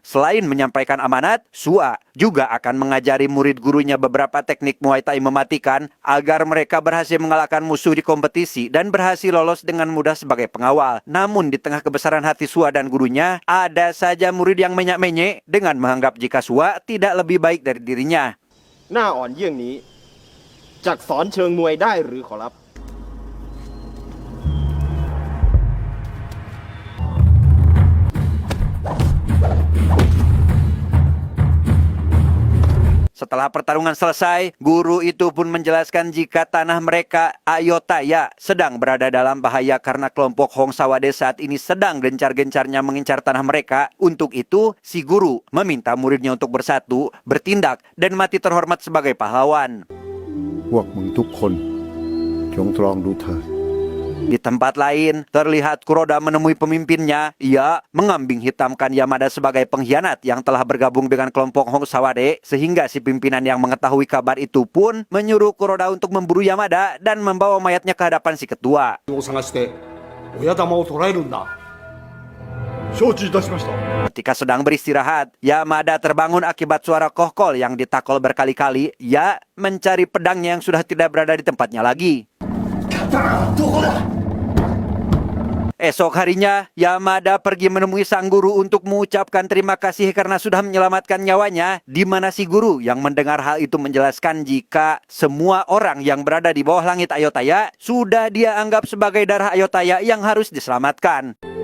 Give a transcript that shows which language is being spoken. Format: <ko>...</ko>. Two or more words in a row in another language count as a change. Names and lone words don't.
<id>Selain menyampaikan amanat, Sua juga akan mengajari murid gurunya beberapa teknik Muay Thai mematikan agar mereka berhasil mengalahkan musuh di kompetisi dan berhasil lolos dengan mudah sebagai pengawal. Namun di tengah kebesaran hati Sua dan gurunya, ada saja murid yang menyak-menyek dengan menganggap jika Sua tidak lebih baik dari dirinya.</id> <th>หน้าอ่อนเยี่ยงนี้จักสอนเชิงมวยได้หรือขอรับ</th> <id>Setelah pertarungan selesai, guru itu pun menjelaskan jika tanah mereka, Ayutthaya, sedang berada dalam bahaya karena kelompok Hongsawade saat ini sedang gencar-gencarnya mengincar tanah mereka. Untuk itu, si guru meminta muridnya untuk bersatu, bertindak, dan mati terhormat sebagai pahlawan.</id> <th>พวกมึงทุกคนจงตรองดูเถิด</th> <id>Di tempat lain, terlihat Kuroda menemui pemimpinnya. Ia mengambing hitamkan Yamada sebagai pengkhianat yang telah bergabung dengan kelompok Hong Sawade, sehingga si pimpinan yang mengetahui kabar itu pun menyuruh Kuroda untuk memburu Yamada dan membawa mayatnya ke hadapan si ketua.</id> <ja>を探して親玉を捕らえるんだ。承知いたしました。</ja> <id>Ketika sedang beristirahat, Yamada terbangun akibat suara kohkol yang ditakol berkali-kali. Ia mencari pedangnya yang sudah tidak berada di tempatnya lagi. Esok harinya, Yamada pergi menemui sang guru untuk mengucapkan terima kasih karena sudah menyelamatkan nyawanya, di mana si guru yang mendengar hal itu menjelaskan jika semua orang yang berada di bawah langit Ayutthaya sudah dia anggap sebagai darah Ayutthaya yang harus diselamatkan.</id>